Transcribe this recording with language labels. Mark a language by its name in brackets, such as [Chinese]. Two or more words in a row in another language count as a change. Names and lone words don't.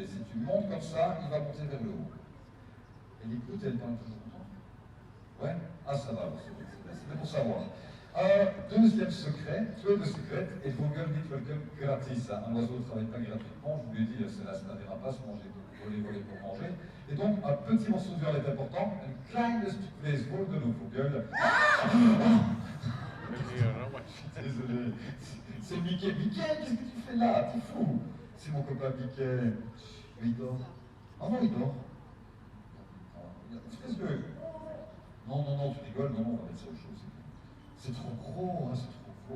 [French] Si tu montes comme ça, il va monter vers le haut. Et l'écoute, elle parle toujours longtemps. Ouais? Ah, ça va, c'est pour savoir. Deuxième secret, [Dutch] tweede secret, [French] et Vogel dit welcome gratis. Un oiseau ne travaille pas gratuitement, je vous l'ai dit, c'est la des rapaces, manger, voler pour manger. Et donc, un petit morceau de viande est important, un [Dutch] klein stuk vlees voor de Vogel. [French] Désolé, c'est Mickey. Mickey, qu'est-ce que tu fais là? T'es fou. C'est mon copain Mickey. Il dort. Ah non, il dort. Fais-le. Non, tu rigoles, non, on va mettre ça au chaud. C'est trop gros, hein, c'est trop gros.